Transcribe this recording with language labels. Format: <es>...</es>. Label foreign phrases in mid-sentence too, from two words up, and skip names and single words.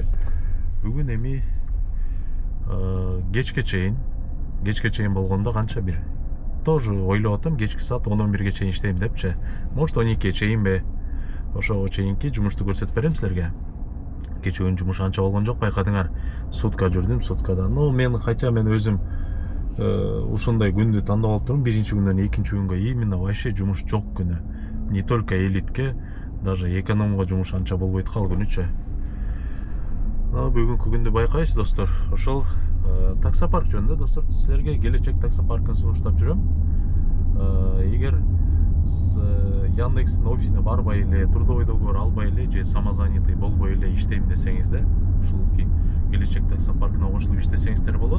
<ky>Бүгүн эми кечке чейин болгондо канча бир тоже ойлоп атам, кечки саат 10-11ге чейин иштейм депчи. Может 12ге чейинби? Ошого чейинки жумушту көрсөтүп берем силерге. Кечүүн жумуш анча болгон жок, байкадыңар. Сутка жүрдүм, суткада. Но мен хотя мен өзүм ушундай күндү тандап алып турмун. Биринчи күндөн экинчи күнгө</ky> <ru>именно вообще</ru> <ky>жумуш жок күнү.</ky> <ru>Не только</ru> <ky>элитке, даже экономго жумуш анча болбойт кал күнүчү. Бүгүнкү күндү байкайсыз достор. Ошол таксопарк жөнүндө достор силерге келечек таксопаркын сунуштап жүрөм. Эгер Яндекстин офисине барбай эле,</ky> <ru>трудовой договор</ru> <ky>албай эле же самозанятый болбой эле иштейм десеңиздер, ушул келечек таксопаркына кошулуп иштесеңиздер болот.</ky>